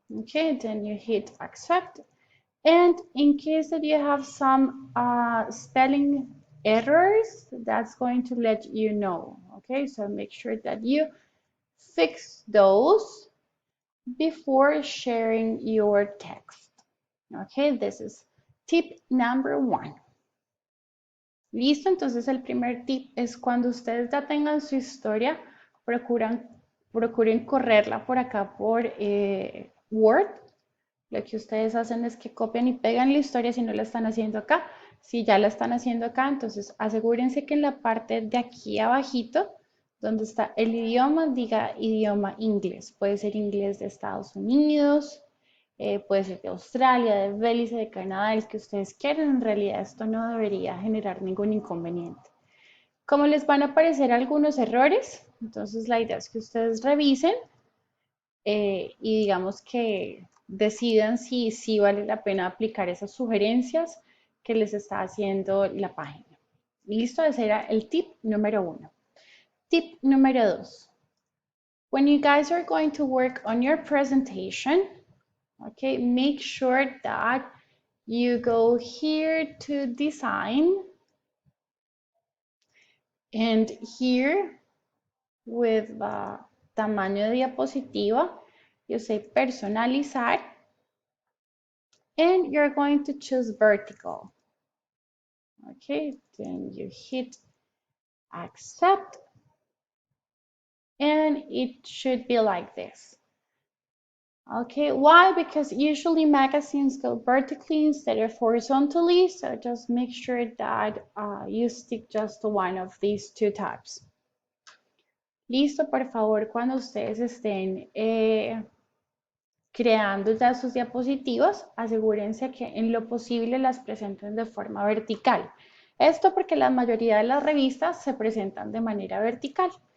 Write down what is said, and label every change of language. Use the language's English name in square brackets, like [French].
[English] Okay, then you hit accept. And in case that you have some spelling errors, that's going to let you know. Okay, so make sure that you fix those before sharing your text. Okay, this is tip number one. [Spanish] Listo, entonces el primer tip es cuando ustedes ya tengan su historia, procuren correrla por acá por Word. Lo que ustedes hacen es que copian y pegan la historia si no la están haciendo acá. Si ya la están haciendo acá, entonces asegúrense que en la parte de aquí abajito, donde está el idioma, diga idioma inglés. Puede ser inglés de Estados Unidos, puede ser de Australia, de Belice, de Canadá, el que ustedes quieran. En realidad esto no debería generar ningún inconveniente. Como les van a aparecer algunos errores, entonces la idea es que ustedes revisen y digamos que decidan si vale la pena aplicar esas sugerencias que les está haciendo la página. Listo, ese era el tip número uno. Tip número dos. [English] When you guys are going to work on your presentation, okay, make sure that you go here to design and here with [Spanish] tamaño de diapositiva, [English] you say personalizar and you're going to choose vertical. Okay, then you hit accept and it should be like this. Okay, why? Because usually magazines go vertically instead of horizontally, so just make sure that you stick just to one of these two types. [Spanish] Listo, por favor, cuando ustedes estén creando ya sus diapositivas, asegúrense que en lo posible las presenten de forma vertical. Esto porque la mayoría de las revistas se presentan de manera vertical.